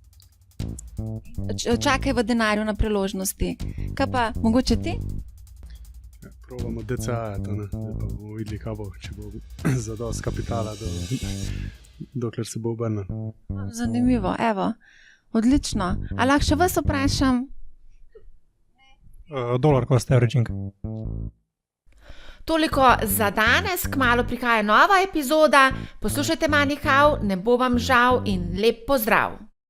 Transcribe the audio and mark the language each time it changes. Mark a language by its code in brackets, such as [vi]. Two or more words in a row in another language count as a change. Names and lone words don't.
[sl] Čakaj v denarju na priložnosti. Kaj pa, mogoče ti? Probamo DCA-jati, da bomo videli, kaj bo, če bo zadost kapitala, dokler se bo obrnil. Zanimivo, evo. Odlično. A lahko še vas vprašam? [en] Dollar cost averaging. [sl] Toliko za danes, kmalu prihaja nova epizoda. Poslušajte Money How, ne bo vam žal in lep pozdrav.